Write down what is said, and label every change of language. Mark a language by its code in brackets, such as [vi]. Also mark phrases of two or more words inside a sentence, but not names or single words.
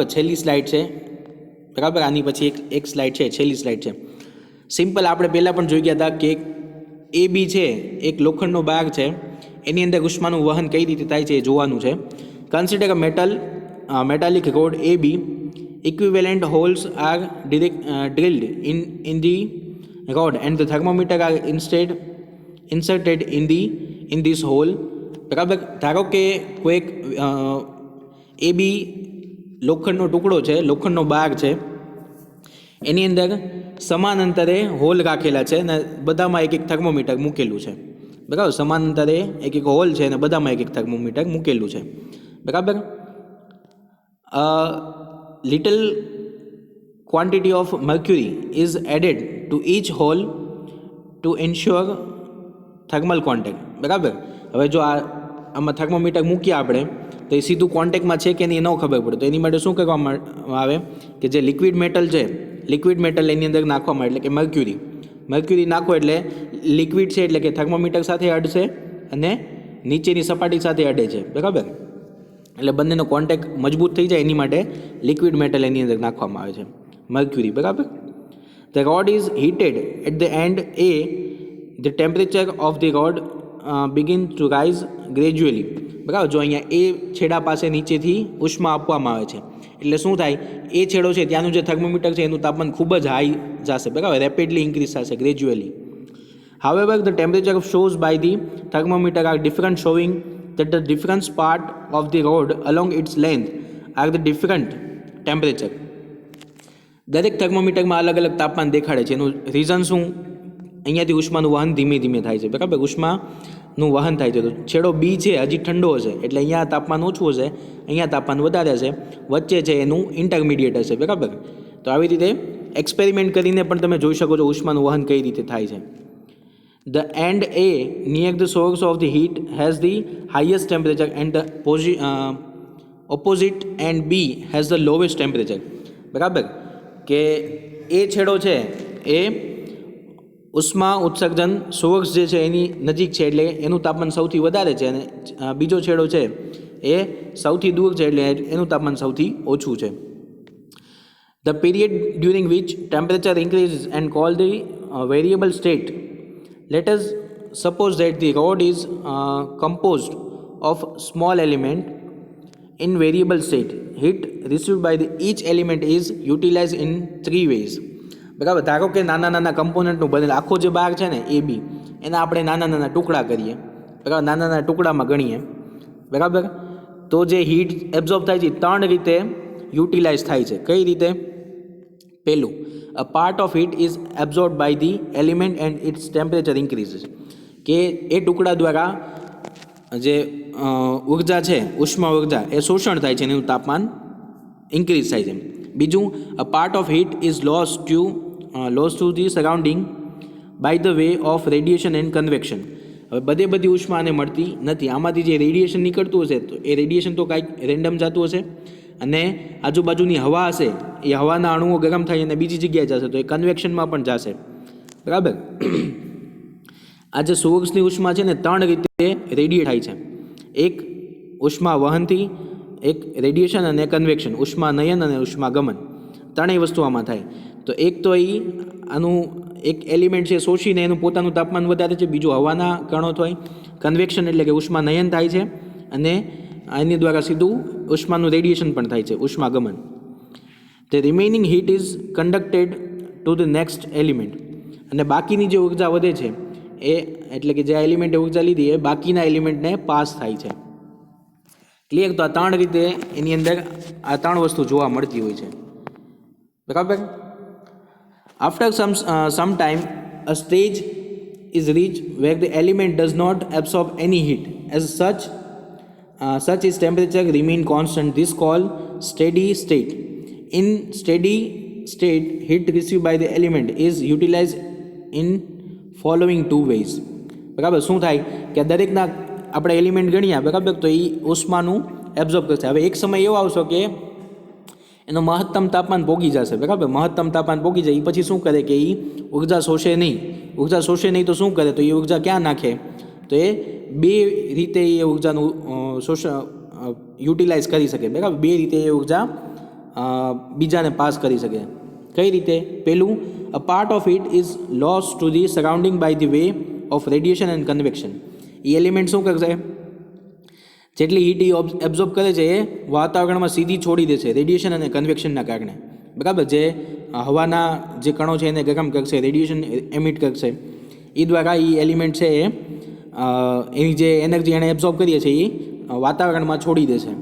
[gu] છેલ્લી સ્લાઇડ છે, બરાબર. આની પછી એક સ્લાઇડ છે, છેલ્લી સ્લાઇડ છે. સિમ્પલ આપણે પહેલાં પણ જોઈ ગયા હતા કે એ બી છે એક લોખંડનો બાર છે, એની અંદર ઉષ્માનું વહન કઈ રીતે થાય છે એ જોવાનું છે. [en] consider a metallic rod AB equivalent holes are drilled in the rod and the thermometer are inserted in this hole. [gu] બરાબર. ધારો કે કોઈક એ બી લોખંડનો ટુકડો છે, લોખંડનો બાર છે, એની અંદર સમાન અંતરે હોલ રાખેલા છે અને બધામાં એક એક થર્મોમીટર મૂકેલું છે. બરાબર. સમાન અંતરે એક એક હોલ છે અને બધામાં એક એક થર્મોમીટર મૂકેલું છે. બરાબર. [en] લિટલ quantity of mercury is added to each hole to ensure thermal contact. [gu] બરાબર. હવે જો આમાં થર્મોમીટર મૂકીએ આપણે તો એ સીધું કોન્ટેક્ટમાં છે કે નહીં ન ખબર પડે, તો એની માટે શું કરવામાં આવે કે જે [en] liquid metal [gu] એની અંદર નાખવામાં, એટલે કે મર્ક્યુરી નાખો એટલે લિક્વિડ છે એટલે કે થર્મોમીટર સાથે અડશે અને નીચેની સપાટી સાથે અડે છે. બરાબર. એટલે બંનેનો કોન્ટેક્ટ મજબૂત થઈ જાય એની માટે [en] liquid metal [gu] એની અંદર નાખવામાં આવે છે, મર્ક્યુરી. બરાબર. [en] The rod is heated at the end A. The temperature of the rod begin to rise gradually. [gu] બરાબર. જો અહીંયા એ છેડા પાસે નીચેથી ઉષ્મા આપવામાં આવે છે એટલે શું થાય, એ છેડો છે ત્યાંનું જે થર્મોમીટર છે એનું તાપમાન ખૂબ જ હાઈ જશે. બરાબર. [en] rapidly increase [gu] થશે, ગ્રેજ્યુઅલી. [en] However, the temperature shows by the thermometer are different, showing that the different part of the rod along its length are the different temperature. [gu] દરેક થર્મોમીટરમાં અલગ અલગ તાપમાન દેખાડે છે. એનું રીઝન શું, અહીંયાથી ઉષ્માનું વહન ધીમે ધીમે થાય છે. બરાબર. ઉષ્માનું વહન થાય છે. તો છેડો બી છે હજી ઠંડો હશે એટલે અહીંયા તાપમાન ઓછું હશે, અહીંયા તાપમાન વધારે હશે, વચ્ચે છે એનું ઇન્ટરમીડિયેટ હશે. બરાબર. તો આવી રીતે એક્સપેરિમેન્ટ કરીને પણ તમે જોઈ શકો છો ઉષ્માનું વહન કઈ રીતે થાય છે. [en] The end A near the source of the heat has the highest temperature and the opposite end B has the lowest temperature. [gu] બરાબર. કે એ છેડો છે એ ઉષ્મા ઉત્સર્જન સોર્સ જે છે એની નજીક છે એટલે એનું તાપમાન સૌથી વધારે છે અને બીજો છેડો છે એ સૌથી દૂર છે એટલે એનું તાપમાન સૌથી ઓછું છે. [en] The period during which temperature increases and called the variable state. Let us suppose that the rod is composed of small element in variable state. Heat received by each element is utilized in 3 ways. [gu] બરાબર. ધારો કે નાના નાના કમ્પોનન્ટનું બનેલ આખો જે બાર છે ને એ બી એના આપણે નાના નાના ટુકડા કરીએ. બરાબર. નાના નાના ટુકડામાં ગણીએ. બરાબર. તો જે [en] heat absorb [gu] થાય છે 3 રીતે યુટિલાઇઝ થાય છે. કઈ રીતે? પહેલું, [en] a part of heat is absorbed by the element and its temperature increases. [gu] કે એ ટુકડા દ્વારા જે ઉર્જા છે, ઉષ્મા ઉર્જા એ શોષણ થાય છે અને એનું તાપમાન ઇન્ક્રીઝ થાય છે. બીજું, [en] a part of heat is lost to the surrounding by the way of radiation and convection. [gu] હવે બધી ઉષ્મા આને મળતી નથી. આમાંથી જે રેડિયેશન નીકળતું હશે તો એ રેડિયેશન તો કાંઈક રેન્ડમ જતું હશે અને આજુબાજુની હવા હશે એ હવાના અણુઓ ગરમ થાય અને બીજી જગ્યાએ જશે તો એ કન્વેક્શનમાં પણ જશે. બરાબર. આ જે સોર્સની ઉષ્મા છે ને 3 રીતે રેડિયેટ થાય છે. એક ઉષ્મા વહનથી, એક રેડિયેશન અને કન્વેક્શન, ઉષ્મા નયન અને ઉષ્મા ગમન, ત્રણેય વસ્તુ આમાં થાય. તો એક તો આનું એક એલિમેન્ટ છે શોષીને એનું પોતાનું તાપમાન વધારે છે, બીજું હવાના કણો થાય, કન્વેક્શન એટલે કે ઉષ્મા નયન થાય છે અને એની દ્વારા સીધું ઉષ્માનું રેડિયેશન પણ થાય છે, ઉષ્મા ગમન. [en] The remaining heat is conducted to the next element. [gu] અને બાકીની જે ઉર્જા વધે છે એ એટલે કે જે એલિમેન્ટે ઉર્જા લીધી એ બાકીના એલિમેન્ટને પાસ થાય છે. ક્લિયર? તો આ 3 રીતે એની અંદર આ 3 વસ્તુ જોવા મળતી હોય છે. બરાબર. [en] After some time a stage is reached where the element does not absorb any heat. As such its temperature remain constant. This called steady state. In steady state, heat received by the element is utilized in following 2 ways. [gu] બરાબર. શું થાય કે દરેકના આપણે એલિમેન્ટ ગણ્યા. બરાબર. તો એ ઉષ્માનું એબ્ઝોર્બ કરશે. હવે એક સમય એવો આવશે કે એનું મહત્તમ તાપમાન પોગી જશે. બરાબર. મહત્તમ તાપમાન પોગી જાય એ પછી શું કરે કે એ ઉર્જા શોષે નહીં. તો શું કરે? તો એ ઉર્જા ક્યાં નાખે? તો એ 2 રીતે એ ઉર્જાનું યુટિલાઇઝ કરી શકે. બરાબર. 2 રીતે એ ઉર્જા બીજાને પાસ કરી શકે. કઈ રીતે? પહેલું, [en] a part of it is lost to the surrounding by the way of radiation and convection. [gu] એ એલિમેન્ટ શું કરશે? જેટલી હીટ એ એબ્ઝોર્બ કરે છે એ વાતાવરણમાં સીધી છોડી દે છે રેડિયેશન અને કન્વેક્શનના કારણે, બરાબર. જે હવાના જે કણો છે એને ગરમ કરશે, [en] radiation emit [gu] કરશે, એ દ્વારા એ એલિમેન્ટ છે એ એની જે એનર્જી એણે એબ્ઝોર્બ કરીએ છીએ એ વાતાવરણમાં છોડી દે છે.